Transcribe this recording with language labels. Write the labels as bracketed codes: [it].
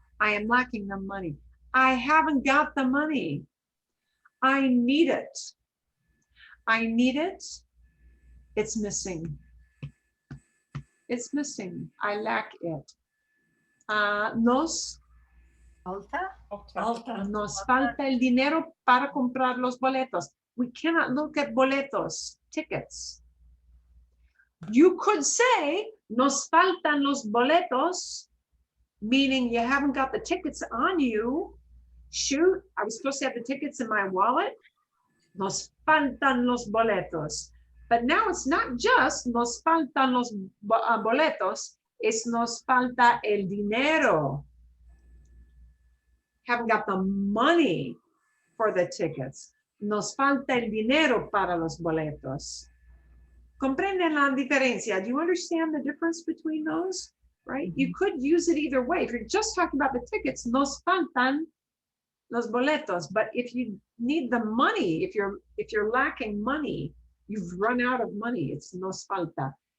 [en] I am lacking the money. I haven't got the money. I need it. I need it. It's missing. It's missing. I lack it. [es] Nos falta el dinero para comprar los boletos. [en] We cannot look at boletos, tickets. You could say, [es] nos faltan los boletos, [en] meaning you haven't got the tickets on you. Shoot, I was supposed to have the tickets in my wallet. [es] Nos faltan los boletos. [en] But now it's not just [es] nos faltan los boletos, it's nos falta el dinero. [en] Haven't got the money for the tickets. [es] Nos falta el dinero para los boletos. Comprenden la diferencia? [en] Do you understand the difference between those? Right? You could use it either way. If you're just talking about the tickets, [es] nos faltan los boletos. [en] But if you need the money, if you're lacking money, you've run out of money, it's [es] nos falta.